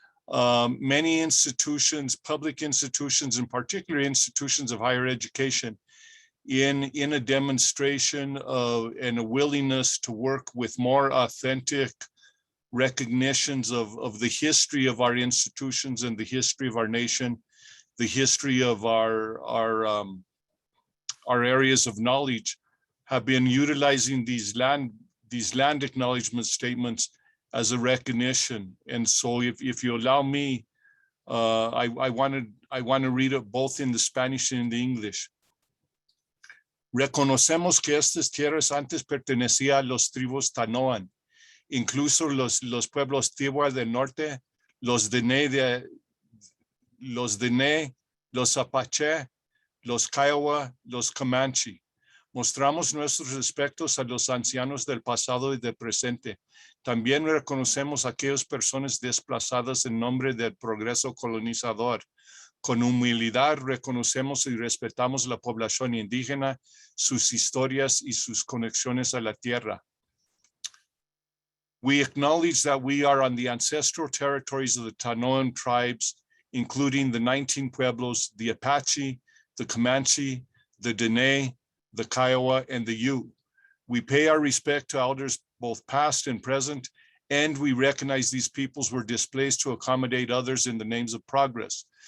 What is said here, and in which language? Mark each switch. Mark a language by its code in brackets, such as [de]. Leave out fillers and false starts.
[en] Many institutions, public institutions, in particular institutions of higher education, in a demonstration of and a willingness to work with more authentic recognitions of the history of our institutions and the history of our nation, the history of our areas of knowledge, have been utilizing these land acknowledgement statements as a recognition. And so if you allow me, I want to read it both in the Spanish and in the English. [es] Reconocemos que estas tierras antes pertenecían a los tribus Tanoan, incluso los pueblos Tiwa del norte, los Dene, los Apache, los Kiowa, los Comanche. Mostramos nuestros respetos a los ancianos del pasado y del presente. También reconocemos a aquellas personas desplazadas en nombre del progreso colonizador. Con humildad reconocemos y respetamos la población indígena, sus historias y sus conexiones a la tierra. [en] We acknowledge that we are on the ancestral territories of the Tanoan tribes, including the 19 pueblos, the Apache, the Comanche, the Dene, the Kiowa, and the Ute. We pay our respect to elders both past and present, and we recognize these peoples were displaced to accommodate others in the names of progress.